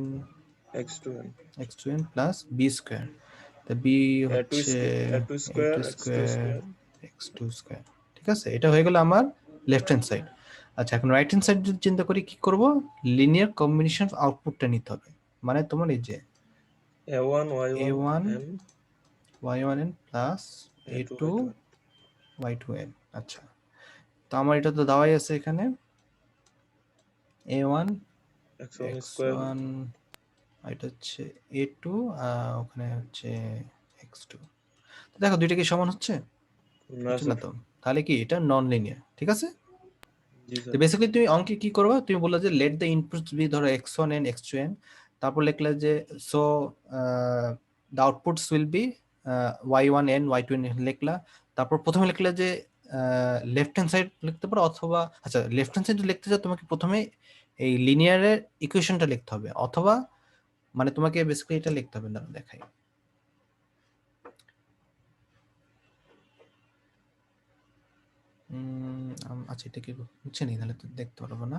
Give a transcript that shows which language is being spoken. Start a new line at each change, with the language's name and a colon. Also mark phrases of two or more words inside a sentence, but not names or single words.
English: x2 n x2n plus b square,
Bangla: তা b হচ্ছে
English: a2 square a2 x2 স্কোয়ার স্কোয়ার। x2 square,
Bangla: ঠিক আছে? এটা হয়ে গেল আমার
English: left hand side.
Bangla: আচ্ছা, এখন
English: right hand side
Bangla: যদি চিন্তা করি, কি করব?
English: linear combination of output-ta
Bangla: নিতে হবে, মানে তোমার এই যে
English: a1 y1 a1 n y1n plus a2 a2 y2n।
Bangla: আচ্ছা, তো আমার এটা তো দেওয়াই আছে এখানে a1
English: x1 square
Bangla: x1, এটা হচ্ছে a2, ওখানে হচ্ছে x2। তো দেখো দুইটা কি সমান হচ্ছে? না হচ্ছে না স্যার। তো, তাহলে কি এটা
English: non linear,
Bangla: ঠিক আছে? জি তো স্যার, বেসিক্যালি তুমি অঙ্কে কি করবে? তুমি বললে যে
English: let the inputs be,
Bangla: ধরো x1n x2n, তারপর লিখলে যে
English: so the outputs will be y1n y2n
Bangla: লিখলা, তারপর প্রথমে লিখলে যে
English: left hand side
Bangla: লিখতে পারো, অথবা আচ্ছা
English: left hand side
Bangla: লিখতে চাও তোমাকে প্রথমে এই লিনিয়ারের ইকুয়েশনটা লিখতে হবে, অথবা মানে তোমাকে বেসিক্যালি এটা লিখতে হবে না, দেখাই। আচ্ছা, এটা কি হচ্ছে না, তাহলে তো দেখতে পারবো না।